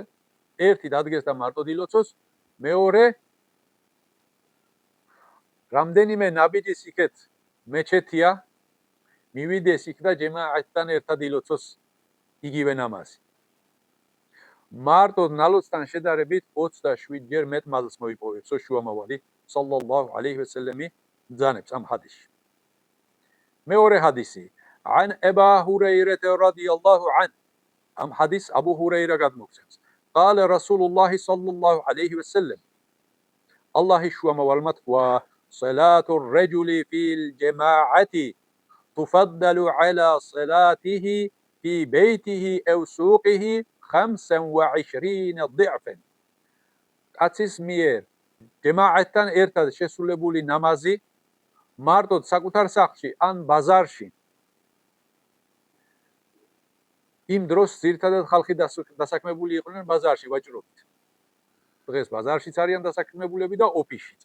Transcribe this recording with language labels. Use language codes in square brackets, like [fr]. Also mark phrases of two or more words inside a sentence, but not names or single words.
[ka] ერთი დადგეს და მარტოდ ილოცოს, მეორე რამდენიმე ნაბიჯის იქეთ მეჩეთია, მივიდეს იქ და ჯემაატთან ერთად ილოცოს იგივე ნამაზი. მარტოდ ნალოცთან შედარებით 27 ჯერ მეტ მადლს მოიპოვებს შუამავალი [ar] صلى الله عليه وسلم [ka] ბრძანებს ამ ჰადისში. მეორე ჰადისი [ar] عن أبا هريرة رضي الله عنه. [ka] ამ ჰადის აბუ ჰურეირა გადმოგცემს. [ar] قال رسول الله صلى الله عليه وسلم. [ka] ალლაჰის შუამავალმა თქვა: [ar] صلاة الرجل في الجماعة تفضل على صلاته في بيته أو سوقه 25 ضعفا. [ka] კაცის მიერ ჯემაატთან ერთად შესრულებული ნამაზი მარტოდ საკუთარ სახლში ან ბაზარში, იმ დროს ძირითადად ხალხი დასაქმებული იყვნენ ბაზარში ვაჭრობით. დღეს ბაზარშიც არიან დასაქმებულები და ოფისშიც.